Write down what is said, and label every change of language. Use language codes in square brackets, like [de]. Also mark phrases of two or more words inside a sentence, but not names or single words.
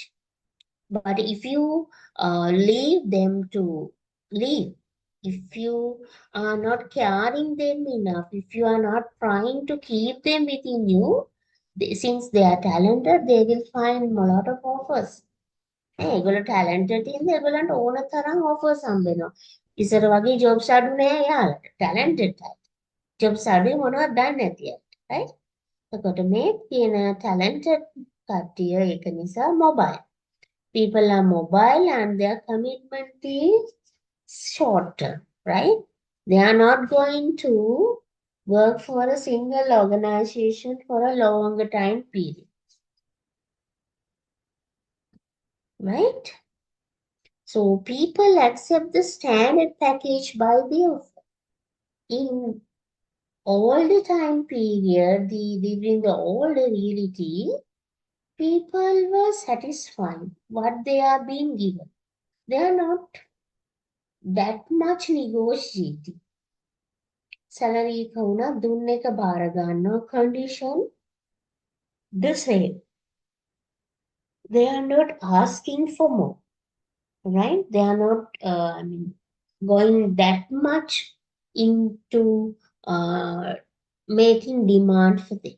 [en] But if you leave them to leave, if you are not caring them enough, if you are not trying to keep them within you, since they are talented, they will find a lot of offers. [si] ඒගොල්ලෝ talented ඉන්නේ ඒගොල්ලන්ට ඕන තරම් offers හම්බෙනවා. ඉස්සර වගේ jobs අඩු නෑ යාළුවට. talented අය. jobs අඩුයි මොනවද දන්නේ නැති අය. right? එතකොට මේ තියෙන talented කට්ටිය ඒක නිසා mobile. [en] People are mobile and their commitment is shorter, right? They are not going to work for a single organization for a longer time period. Right? So people accept the standard package by the offer. In all the time period, during the older reality, people were satisfied what they are being given. They are not that much negotiating. [si] Salary එක වුණා දුන්න එක බාර ගන්නවා [en] condition the same. They are not asking for more, right? They are not, going that much into making demand for them.